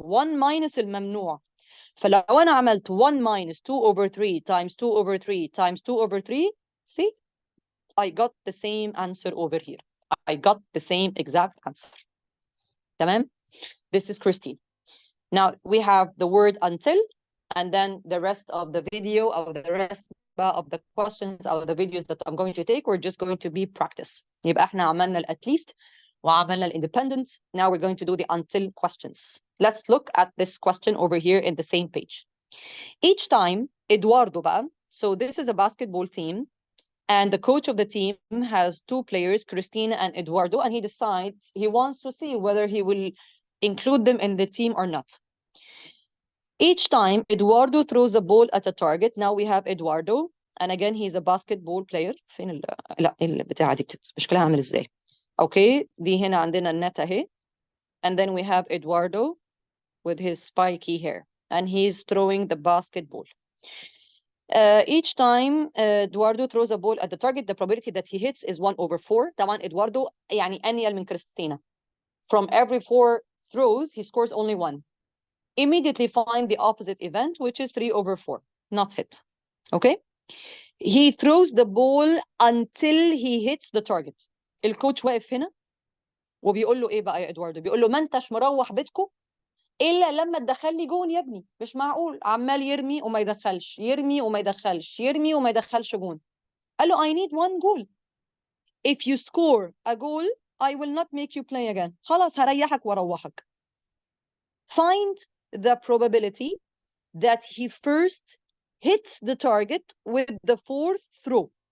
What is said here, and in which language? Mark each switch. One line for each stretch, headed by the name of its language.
English: 1 minus
Arabic: الممنوع. فلو انا عملت
English: 1 minus 2 over 3 times 2 over 3 times 2 over 3, see, I got the same answer over here. I got the same exact answer. تمام. This is Christine. Now we have the word until, and then the rest of the video, or the rest of the questions, or the videos that I'm going to take, we're just going to be practice.
Arabic: يبقى احنا عملنا
English: at least
Arabic: وعملنا independent.
English: Now we're going to do the until questions. Let's look at this question over here in the same page. Each time, Eduardo بقى, so this is a basketball team, and the coach of the team has 2 players, Christina and Eduardo, and he decides he wants to see whether he will include them in the team or not. Each time Eduardo throws a ball at a target. Now we have Eduardo, and again he's a basketball player.
Arabic: فين لا البتاعة دي شكلها عامل ازاي؟ اوكي دي هنا عندنا النت اهي.
English: And then we have Eduardo with his spiky hair, and he's throwing the basketball. Each time Eduardo throws a ball at the target, the probability that he hits is 1 over 4.
Arabic: طبعا Eduardo يعني أنيل من كريستينا.
English: From every 4 throws, he scores only 1. Immediately find the opposite event, which is 3 over 4, not hit. Okay? He throws the ball until he hits the target.
Arabic: الكوتش واقف هنا وبيقول له ايه بقى يا ادواردو؟ بيقول له ما انتش مروح بيتكم الا لما تدخل لي جون يا ابني. مش معقول عمال يرمي وما يدخلش، يرمي وما يدخلش، يرمي وما يدخلش جون. قال له
English: I need 1 goal. If you score a goal, I will not make you play again.
Arabic: خلاص هريحك واروحك.
English: Find the probability that he first hits the target with the 4th throw.